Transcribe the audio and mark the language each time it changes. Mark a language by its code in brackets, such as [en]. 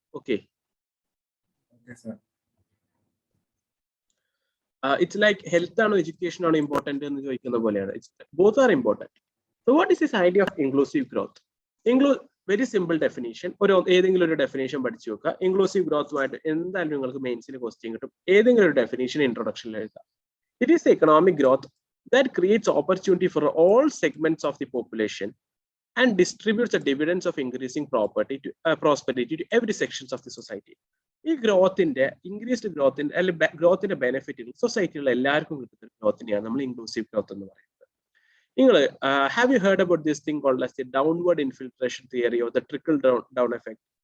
[ml] Okay, [en] it's like health [ml] ആണോ education ആണോ important എന്ന് ചോദിക്കുന്ന പോലെയാണ്. [en] Both are important. So what is this idea of inclusive growth? [ml] Very simple definition, ഏതെങ്കിലും ഒരു ഡെഫിനേഷൻ പഠിച്ചു നോക്കുക. ഇൻക്ലൂസീവ് ഗ്രോത്തുമായിട്ട് എന്തായാലും നിങ്ങൾക്ക് മെയിൻസിൽ ക്വസ്റ്റ്യൻ കിട്ടും. ഏതെങ്കിലും ഒരു ഡെഫിനേഷൻ ഇൻട്രൊഡക്ഷനിൽ എഴുതാം. [en] It is the economic growth that creates opportunity for all segments of the population and distributes the dividends of increasing prosperity to every sections of the society. [ml] ഈ ഗ്രോത്തിന്റെ increased ഗ്രോത്തിന്റെ അല്ലെങ്കിൽ ഗ്രോത്തിന്റെ ബെനിഫിറ്റുകൾ സൊസൈറ്റിയിലുള്ള എല്ലാവർക്കും കിട്ടുന്ന ഗ്രോത്തിനെയാണ് നമ്മൾ ഇൻക്ലൂസീവ് ഗ്രോത്ത് എന്ന് പറയുന്നത്. [en] നിങ്ങൾ have you heard about this thing called as the downward infiltration theory or the trickle down effect?